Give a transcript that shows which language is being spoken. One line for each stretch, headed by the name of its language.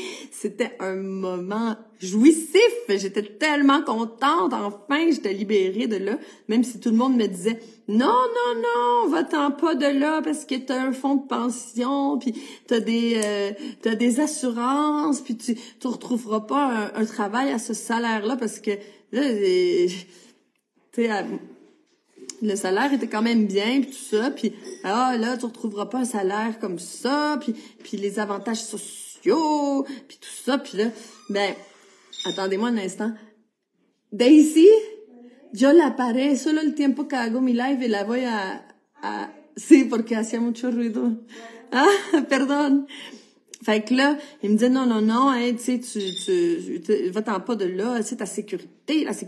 French: C'était un moment jouissif, j'étais tellement contente, enfin j'étais libérée de là, même si tout le monde me disait non, va-t'en pas de là parce que t'as un fonds de pension, puis t'as des assurances, puis tu retrouveras pas un travail à ce salaire-là, parce que là, tu sais, le salaire était quand même bien, puis tout ça, puis là, tu retrouveras pas un salaire comme ça, puis les avantages sociaux, puis tout ça, puis là, ben, attendez-moi un instant.
Spanish: Daisy, yo la paré solo el tiempo que hago mi live y la voy sí, porque hacía mucho ruido. Ah, perdón.
French: Fait que là, il me dit non, hey, tu sais, tu va-t'en pas de là, c'est ta sécurité.